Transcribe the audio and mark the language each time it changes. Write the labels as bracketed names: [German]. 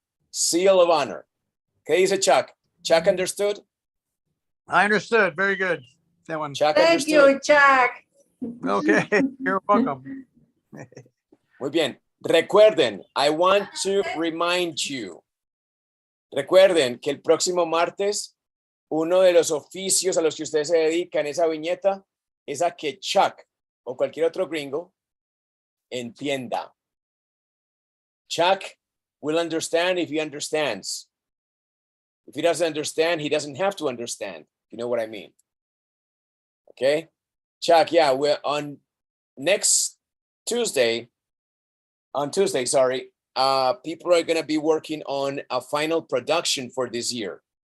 [English] Seal of honor. [Spanish] ¿Qué dice Chuck? [English] Chuck understood? I understood. Very good. That one. Chuck Thank understood. you, Chuck. Okay. You're welcome. [Spanish] Muy bien. Recuerden, [English] I want to remind you. [Spanish] Recuerden que el próximo martes, uno de los oficios a los que ustedes se dedican, esa viñeta, es a que Chuck o cualquier otro gringo entienda. [English] Chuck will understand if he understands. If he doesn't understand, he doesn't have to understand. You know what I mean? Okay? Chuck, yeah, we're on Tuesday, people are going to be working on a final production for this year.